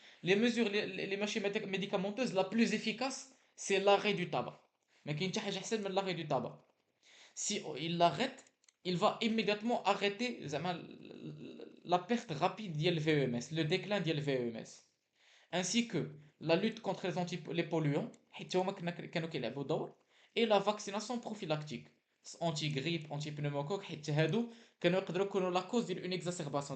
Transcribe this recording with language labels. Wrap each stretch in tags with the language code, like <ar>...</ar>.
<fr>Les mesures les machins médicamenteuses la plus efficace c'est l'arrêt du tabac.</fr> <ar>Mais كاين حتى حاجه احسن من l'arrêt du tabac.</ar> <fr>Si il l'arrête, il va immédiatement arrêter زعما la perte rapide ديال VMS, le déclin ديال VMS, ainsi que la lutte contre les polluants</fr> <ar>حيت هما كانوا كيلعبوا دور,</ar> <fr>et la vaccination prophylactique anti grippe anti pneumocoque</fr> <ar>حيت هادو كانوا يقدروا يكونوا</ar> <fr>la cause d'une exacerbation.</fr>